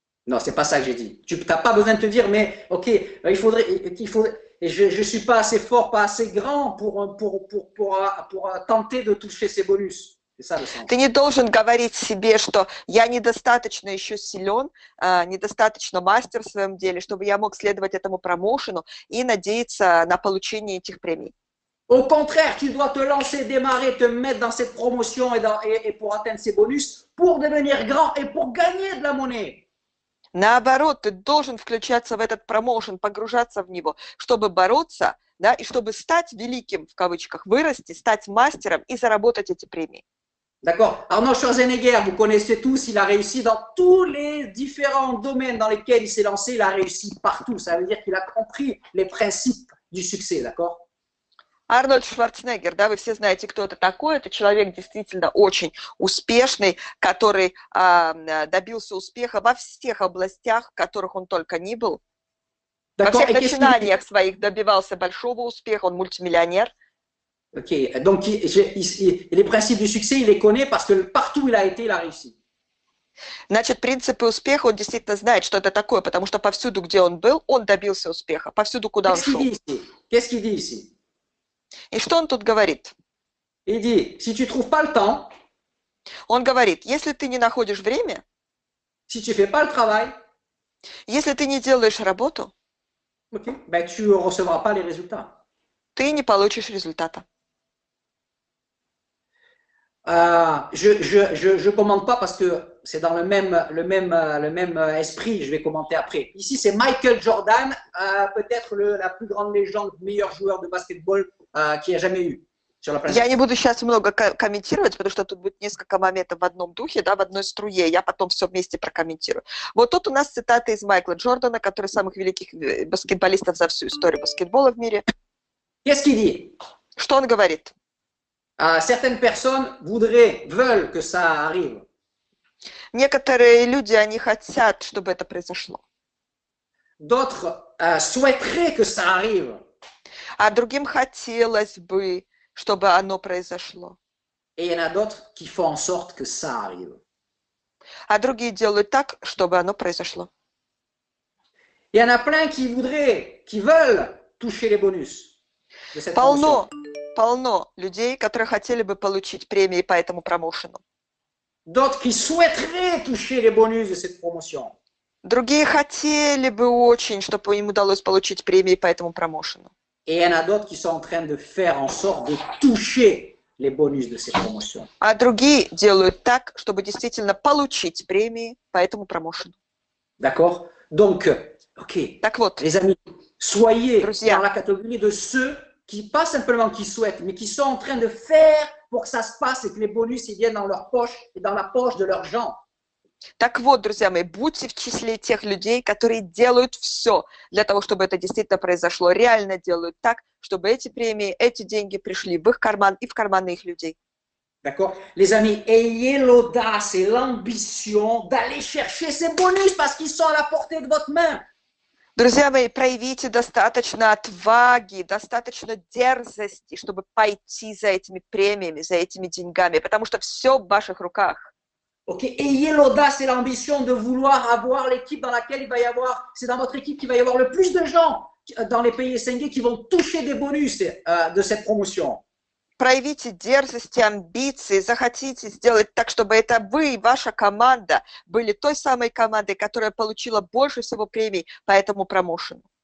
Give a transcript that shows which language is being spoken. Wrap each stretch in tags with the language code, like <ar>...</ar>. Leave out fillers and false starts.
<fr>Non, c'est pas ça que j'ai dit. Tu n'as pas besoin de te dire, mais ok, il faudrait je suis pas assez fort, pas assez grand pour tenter de toucher ces bonus.</fr> <ru>Ты не должен говорить себе, что я недостаточно еще силен, недостаточно мастер в своем деле, чтобы я мог следовать этому промоушену и надеяться на получение этих премий.</ru> <fr>Au contraire, tu dois te lancer, démarrer, te mettre dans cette promotion et pour atteindre ces bonus, pour devenir grand et pour gagner de la monnaie.</fr> <ru>Наоборот, ты должен включаться в этот промоушен, погружаться в него, чтобы бороться, да, и чтобы стать великим, в кавычках, вырасти, стать мастером и заработать эти премии.</ru> <fr>D'accord. Arnold Schwarzenegger, vous connaissez tous, il a réussi dans tous les différents domaines dans lesquels il s'est lancé, il a réussi partout. Ça veut dire qu'il a compris les principes du succès, d'accord?</fr> <ru>Арнольд Шварценеггер, да, вы все знаете, кто это такой. Это человек действительно очень успешный, который добился успеха во всех областях, в которых он только ни был. Во всех начинаниях своих добивался большого успеха, он мультимиллионер.</ru> <fr>Ok, donc les principes du succès, il les connaît parce que partout où il a été, il a réussi.</fr> <ru>Значит, принципы успеха он действительно знает, что это такое, потому что повсюду, где он был, он добился успеха, повсюду, куда он шел.</ru> <fr>Qu'est-ce qu'il dit ici?</fr> <ru>И что он тут говорит?</ru> <fr>Il dit, si tu trouves pas le temps,</fr> <ru>он говорит, если ты не находишь время,</ru> <fr>si tu fais pas le travail,</fr> <ru>если ты не делаешь работу,</ru> <fr>okay, ben, tu ne recevras pas les résultats.</fr> <ru>Ты не получишь результата.</ru> <fr>Je commande pas parce que c'est dans le même esprit. Je vais commenter après. Ici, c'est Michael Jordan, peut-être la plus grande légende, meilleur joueur de basketball qu'il y a jamais eu sur la planète.</fr> <ru>не буду сейчас много комментировать, потому что тут будет несколько моментов в одном духе, да, в одной струе. Я потом все вместе прокомментирую. Вот тут у нас цитата из Майкла Джордана, который самых великих баскетболистов за всю историю баскетбола в мире.</ru> <fr>Qu'est-ce qu'il dit?</fr> <ru>Что он говорит?</ru> <fr>Certaines personnes veulent que ça arrive.</fr> <ru>Некоторые люди, они хотят, чтобы это произошло.</ru> <fr>D'autres souhaiteraient que ça arrive.</fr> <ru>А другим хотелось бы, чтобы оно произошло.</ru> <fr>Et il y en a d'autres qui font en sorte que ça arrive.</fr> <ru>А другие делают так, чтобы оно произошло.</ru> <fr>Il y en a plein qui veulent toucher les bonus de cette promotion.</fr> <ru>Полно людей, которые хотели бы получить премии по этому промоушену.</ru> <fr>D'autres qui souhaiteraient toucher les bonus de cette promotion.</fr> <ru>Другие хотели бы очень, чтобы им удалось получить премии по этому промоушену.</ru> <fr>Et il y en a d'autres qui sont en train de faire en sorte de toucher les bonus de ces promotions.</fr> <ru>А другие делают так, чтобы действительно получить премии по этому промоушену.</ru> <fr>D'accord? Donc, ok,</fr> <ru>Так вот,</ru> <fr>les amis, soyez</fr> <ru>Друзья.</ru> <fr>dans la catégorie de ceux qui, pas simplement qui souhaitent, mais qui sont en train de faire pour que ça se passe et que les bonus ils viennent dans leur poche et dans la poche de leurs gens.</fr> <ru>Так вот, друзья мои, будьте в числе тех людей, которые делают все для того, чтобы это действительно произошло, реально делают так, чтобы эти премии, эти деньги пришли в их карман и в карманы их людей.</ru> <fr>D'accord? Les amis, ayez l'audace et l'ambition d'aller chercher ces bonus parce qu'ils sont à la portée de votre main.</fr> <ru>Друзья мои, проявите достаточно отваги, достаточно дерзости, чтобы пойти за этими премиями, за этими деньгами, потому что все в ваших руках.</ru> <fr>Ok, ayez l'audace et l'ambition de vouloir avoir l'équipe dans laquelle il va y avoir, c'est dans votre équipe qu'il va y avoir le plus de gens dans les pays SNG qui vont toucher des bonus de cette promotion.</fr> <ru>Проявите дерзость и амбиции, захотите сделать так, чтобы это вы и ваша команда были той самой командой, которая получила больше всего премий по этому промоушену.</ru>